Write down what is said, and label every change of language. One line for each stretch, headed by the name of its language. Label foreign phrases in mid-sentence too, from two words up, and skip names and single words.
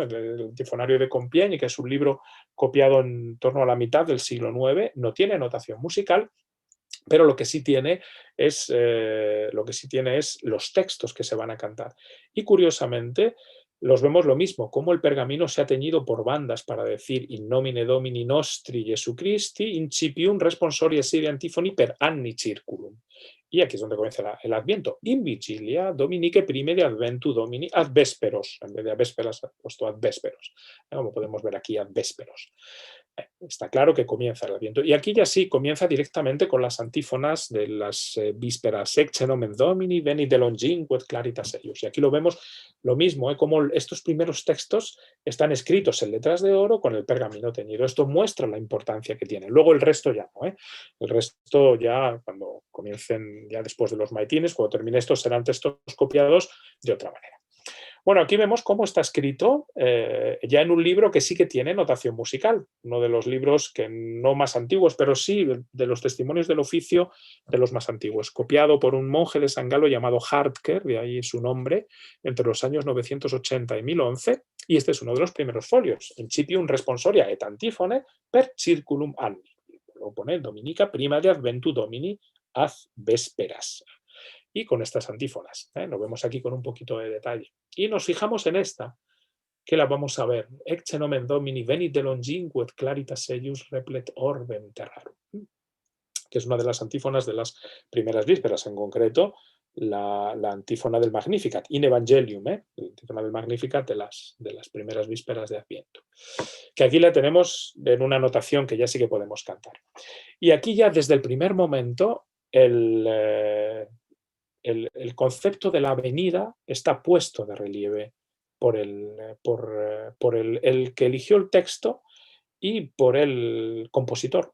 Spanish: El Antifonario de Compiègne, que es un libro copiado en torno a la mitad del siglo IX, no tiene notación musical, pero lo que sí tiene es los textos que se van a cantar. Y curiosamente, los vemos lo mismo, cómo el pergamino se ha teñido por bandas para decir
Latin: in nomine Domini nostri Jesu Christi, incipium responsoria sive antifoni per anni circulum.
Spanish: Y aquí es donde comienza el Adviento.
Latin: In vigilia Dominique prime de Adventu Domini ad vesperos.
Spanish: En vez de a vésperas, ha puesto
Latin: ad vesperos.
Spanish: Como podemos ver aquí,
Latin: ad vesperos.
Spanish: Está claro que comienza el Adviento. Y aquí ya sí, comienza directamente con las antífonas de las vísperas.
Latin: Ecce nomen Domini, venit de longinquet claritas eius.
Spanish: Y aquí lo vemos lo mismo, como estos primeros textos están escritos en letras de oro con el pergamino teñido. Esto muestra la importancia que tiene. Luego el resto ya no. El resto ya, cuando comiencen, ya después de los maitines, cuando termine esto, serán textos copiados de otra manera. Bueno, aquí vemos cómo está escrito ya en un libro que sí que tiene notación musical, uno de los libros que no más antiguos, pero sí de los testimonios del oficio de los más antiguos, copiado por un monje de San Galo llamado Hartker, de ahí su nombre, entre los años 980 y 1011, y este es uno de los primeros folios,
Latin: Incipium responsoria et antifone per circulum anni.
Spanish: Lo pone
Latin: Dominica prima de Adventu Domini ad vesperas.
Spanish: Y con estas antífonas. Lo vemos aquí con un poquito de detalle. Y nos fijamos en esta, que la vamos a ver.
Latin: Ecce nomen Domini venit de longinquet claritas eius replet orbem terrarum.
Spanish: Que es una de las antífonas de las primeras vísperas, en concreto la antífona del Magnificat,
Latin: in Evangelium,
Spanish: la antífona del Magnificat de las primeras vísperas de Adviento. Que aquí la tenemos en una notación que ya sí que podemos cantar. Y aquí ya desde el primer momento el concepto de la venida está puesto de relieve por el que eligió el texto y por el compositor.